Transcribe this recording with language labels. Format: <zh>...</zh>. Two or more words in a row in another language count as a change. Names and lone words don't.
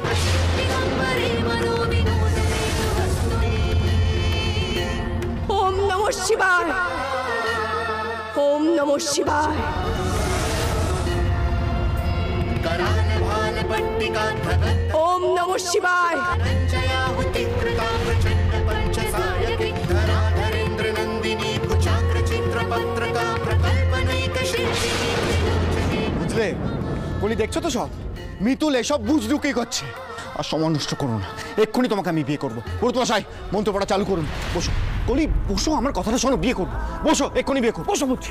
<sa>ওম নমঃ শিবায়, ওম নমঃ শিবায়। ওম নমঃ শিবায়।</sa> <bn>বুঝলে বলি, দেখছো তো সব মিতুল এসব বুঝদুকি করছে। আর সময় নষ্ট করো না, এক্ষুনি তোমাকে আমি বিয়ে করবো। পুরোতমশাই মন্ত্র পড়া চালু করুন। বসো কলি, বসো, আমার কথাটা শোনো, বিয়ে করবো। বসো, এক্ষুনি বিয়ে করবো। বসো বলছি।</bn>